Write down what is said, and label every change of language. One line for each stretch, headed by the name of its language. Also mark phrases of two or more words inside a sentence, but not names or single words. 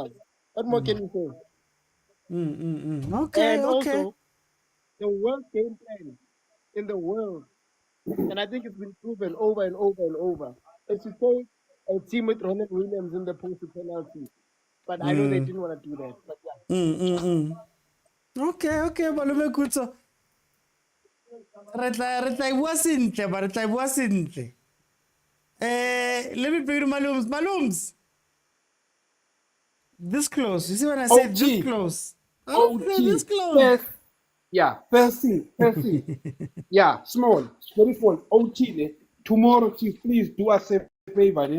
English: What more can you say? Okay, and also, the worst game plan in the world, and I think it's been proven over and over and over, is to take a team with Ronald Williams in the post penalty. But I know they didn't want to do that. But yeah. Okay, Malome Kutso.
Tswana: Re tla bua sentle, ba re tla bua sentle.
English: Let me bring you Malums. This close. You see when I say this close? This close. First thing. Yeah, small, very small. OT, tomorrow, Chief, please do us a favor.